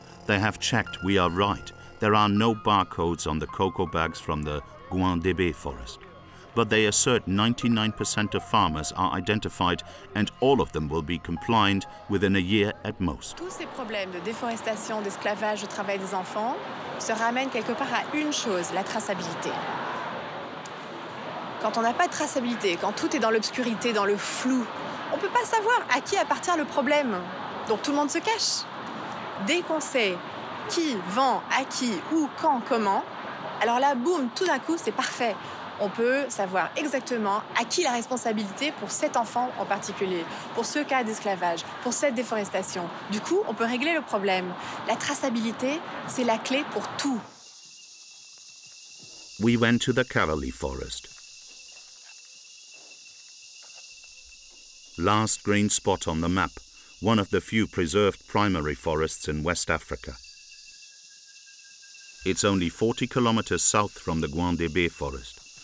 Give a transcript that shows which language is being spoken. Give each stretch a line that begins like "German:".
English: They have checked we are right. There are no barcodes on the cocoa bags from the Guandébé forest. but they assert 99% of farmers are identified and all of them will be compliant within a year at most.
French: Tous ces problèmes de déforestation, d'esclavage, de travail des enfants se ramènent quelque part à une chose, la traçabilité. Quand on n'a pas de traçabilité, quand tout est dans l'obscurité, dans le flou, on ne peut pas savoir à qui appartient le problème. Donc tout le monde se cache. Dès qu'on sait qui vend, à qui, où, quand, comment, alors là, boum, tout d'un coup, c'est parfait. On peut savoir exactement à qui la responsabilité pour cet enfant en particulier, pour ce cas d'esclavage, pour cette déforestation. Du coup, on peut régler le problème. La traçabilité, c'est la clé pour tout.
English: We went to the Karali forest. Last green spot on the map, one of the few preserved primary forests in West Africa. It's only 40 kilometers south from the Gwandebe forest.